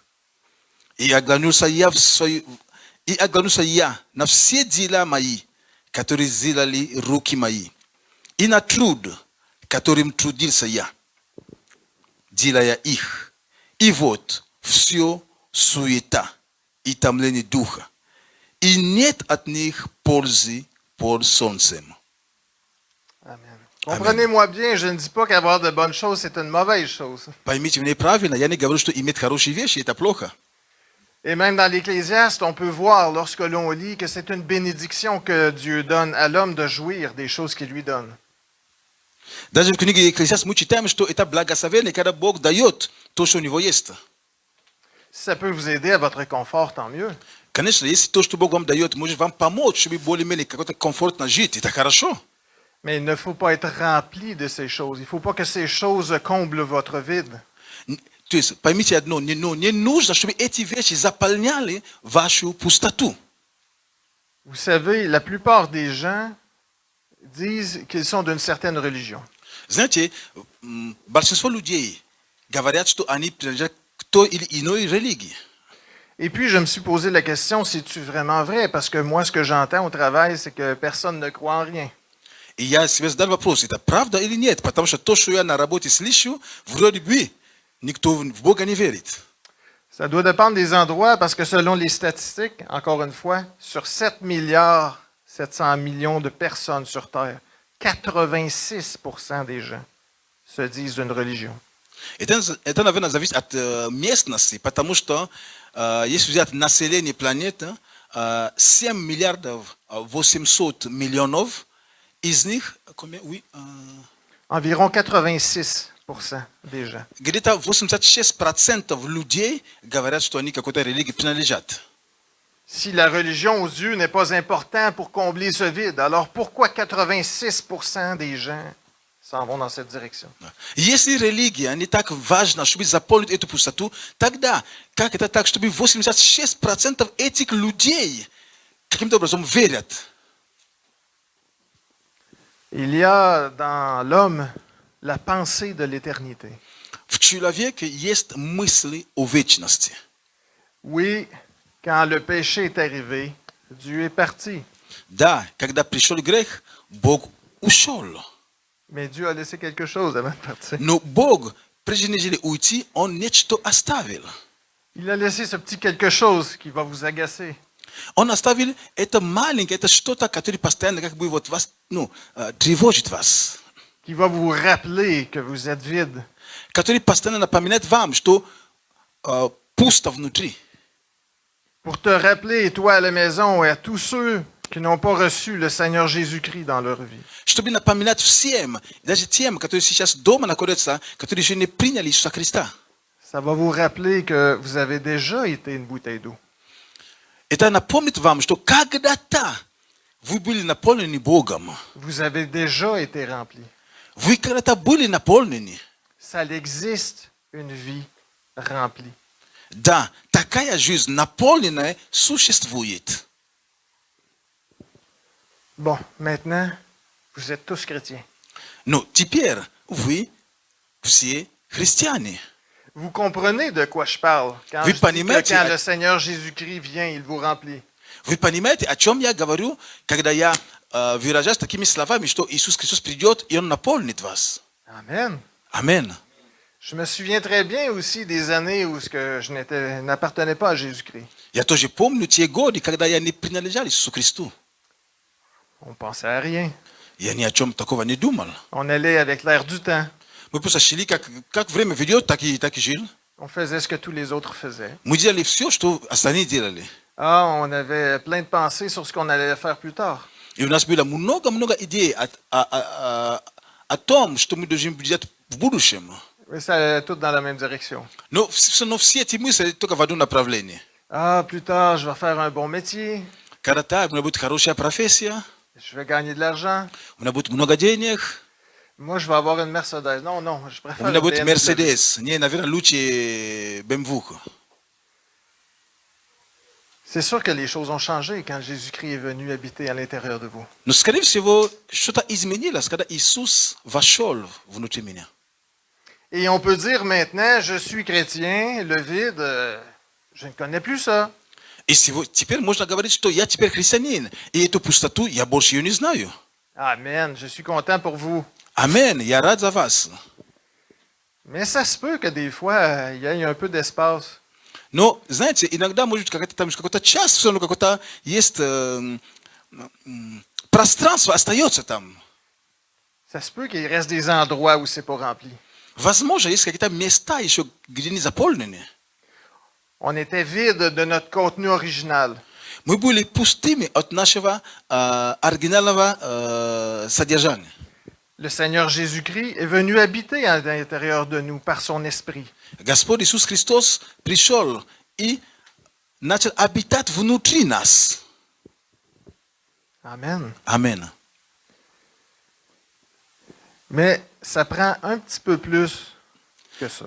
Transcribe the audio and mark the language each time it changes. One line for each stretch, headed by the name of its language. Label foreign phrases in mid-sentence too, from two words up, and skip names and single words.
Russian: И оглянулся я на все дела мои, которые сделали руки мои, и на труд, которым трудился я, делая их. И вот все суета и томление духа, и нет от них пользы под солнцем.
French: Amen. Comprenez-moi bien, je ne dis pas qu'avoir de bonnes choses, c'est une mauvaise chose.
Russian: Поймите меня правильно, я не говорю, что иметь хорошие вещи – это плохо.
French: Et même dans l'Ecclésiaste, on peut voir, lorsque l'on lit, que c'est une bénédiction que Dieu donne à l'homme de jouir des choses qu'il lui donne.
Russian: Даже в книге Екклесиаст мы читаем, что это благословение, когда Бог дает то, что у него есть.
French: Si ça peut vous aider à votre confort, tant mieux.
Russian: Конечно, если то, что Бог вам дает, может вам помочь, чтобы более-менее какой-то комфортно жить, это хорошо.
French: Mais il ne faut pas être rempli de ces choses. Il ne faut pas que ces choses comblent votre vide.
Russian: То есть, поймите одно, не нужно, чтобы эти вещи заполняли вашу пустоту.
French: Vous savez, la plupart des gens disent qu'ils sont d'une certaine religion.
Russian: Знаете, большинство людей говорят, что они принадлежат к той или иной религии.
French: Et puis, je me suis posé la question, c'est-tu vraiment vrai? Parce que moi, ce que j'entends au travail, c'est que personne ne croit en rien.
Russian: И я себе задал вопрос, это правда или нет? Потому что то, что я на работе слышу, вроде бы никто в Бога не верит.
French: Ça doit dépendre des endroits parce que selon les statistiques, encore une fois, sur 7 milliards 700 millions de personnes sur Terre, 86% des gens se disent d'une religion.
Russian: Это, наверное, зависит от местности, потому что если взять население планеты, 7 миллиардов 800 миллионов, из них
French: Environ 86% des gens.
Russian: где-то 86% людей говорят, что они какой-то религии принадлежат.
French: Si la religion aux yeux n'est pas important pour combler ce vide, alors pourquoi 86% des gens s'en vont dans cette direction?
Russian: Если религия не так важна, чтобы заполнить эту пустоту, тогда как это так, чтобы 86% этих людей каким-то образом верят?
French: Il y a dans l'homme la pensée de l'éternité.
Russian: В человеке есть мысли о вечности.
French: Oui, quand le péché est arrivé, Dieu est parti.
Russian: Да, когда пришел грех, Бог ушел.
French: Mais Dieu a laissé quelque chose avant de partir.
Russian: Но Бог, прежде нежели уйти, Он нечто оставил.
French: Il a laissé ce petit quelque chose qui va vous agacer.
Russian: Он оставил это маленькое, это что-то, которое постоянно как бы вот вас, тревожит вас.
French: Qui va vous rappeler que vous êtes vide.
Russian: Который постоянно напоминает вам, что пусто внутри.
French: Pour te rappeler, toi à la maison et à tous ceux qui n'ont pas reçu le Seigneur Jésus-Christ dans leur vie.
Russian: Чтобы напоминать всем, даже тем, которые сейчас дома находятся, которые еще не приняли Иисуса Христа.
French: Ça va vous rappeler que vous avez déjà été une bouteille d'eau.
Russian: Это напомнит вам, что когда-то вы были наполнены Богом.
French: Vous avez déjà été rempli.
Russian: Вы когда-то были наполнены.
French: Ça existe une vie remplie.
Russian: Да, такая жизнь наполненная существует.
French: Bon, maintenant, vous êtes tous chrétiens.
Russian: Но теперь вы все христиане.
French: Vous comprenez de quoi je parle quand
Russian: Вы
French: je dis que
Russian: понимаете,
French: quand le Seigneur Jésus-Christ vient, il vous remplit.
Russian: Вы понимаете, о чем я говорю, когда я выражаюсь такими словами, что Иисус Христос придет, и Он наполнит вас.
French: Amen.
Russian: Аминь.
French: Je me souviens très bien aussi des années où je n'appartenais pas à Jésus-Christ.
Russian: Я тоже помню те годы, когда я не принадлежал Иисусу Христу.
French: On pensait à rien.
Russian: Я ни о чем такого не думал.
French: On allait avec l'air du temps.
Russian: Мы просто шли, как время ведет, так и жил.
French: On faisait ce que tous les autres faisaient.
Russian: Мы делали все, что остальные делали.
French: Ah, on avait plein de pensées sur ce qu'on allait faire plus tard.
Russian: И у нас было много идей о том, что мы должны делать в будущем.
French: Mais ça tout dans la même direction.
Russian: No, все эти мысли только в одно направление.
French: Ah, plus tard, je vais faire un bon métier,
Russian: Когда-то у меня будет хорошая профессия,
French: je vais gagner de l'argent.
Russian: у меня будет много денег,
French: Moi, je vais avoir une Mercedes. Non, non, je
Russian: у
French: préfère
Russian: меня
French: une
Russian: будет
French: BMW.
Russian: Мерседес. Не, наверное, лучше BMW.
French: C'est sûr que les choses ont changé quand Jésus-Christ est venu habiter à l'intérieur de vous.
Russian: Но, скорее всего, что-то изменилось, когда Иисус вошел внутри меня.
French: Et on peut dire maintenant, je suis chrétien, le vide, je ne connais plus ça.
Russian: И теперь можно говорить, что я теперь христианин, и эту пустоту я больше ее не знаю.
French: Amen, je suis content pour vous.
Russian: Амен, я рад за вас.
French: Mais ça se peut que des fois, il y ait un peu d'espace.
Russian: Но, знаете, иногда, может быть, какой-то час, все равно какое-то есть пространство, остается там.
French: Ça se peut qu'il reste des endroits où c'est pas rempli.
Russian: Возможно, есть какие-то места еще, где не заполнены.
French: On était vide de notre contenu original.
Russian: Мы были пустыми от нашего оригинального содержания.
French: Le Seigneur Jésus-Christ est venu habiter à l'intérieur de nous par son esprit.
Russian: Господь Иисус Христос пришел и начал обитать внутри нас.
French: Amen.
Russian: Амен.
French: Mais ça prend un petit peu plus que ça.